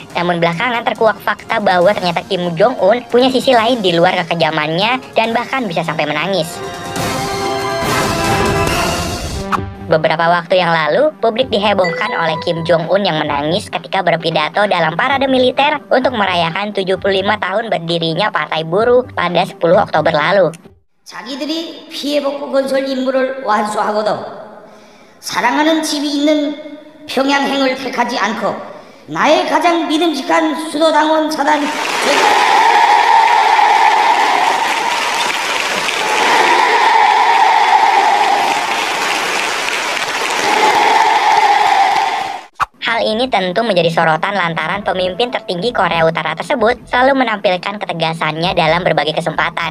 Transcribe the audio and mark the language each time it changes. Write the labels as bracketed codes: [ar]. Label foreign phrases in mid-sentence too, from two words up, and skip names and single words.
[id] Namun belakangan terkuak fakta bahwa ternyata Kim Jong-un punya sisi lain di luar kekejamannya dan bahkan bisa sampai menangis. Beberapa waktu yang lalu, publik dihebohkan oleh Kim Jong-un yang menangis ketika berpidato dalam parade militer untuk merayakan 75 tahun berdirinya Partai Buruh pada 10 Oktober lalu. [ko] 자기들이 피해복구 건설 임무를 완수하고도 사랑하는 집이 있는 평양행을 택하지 않고 나의 가장 믿음직한 수도당원 사단 [id] Hal ini tentu menjadi sorotan lantaran pemimpin tertinggi Korea Utara tersebut selalu menampilkan ketegasannya dalam berbagai kesempatan.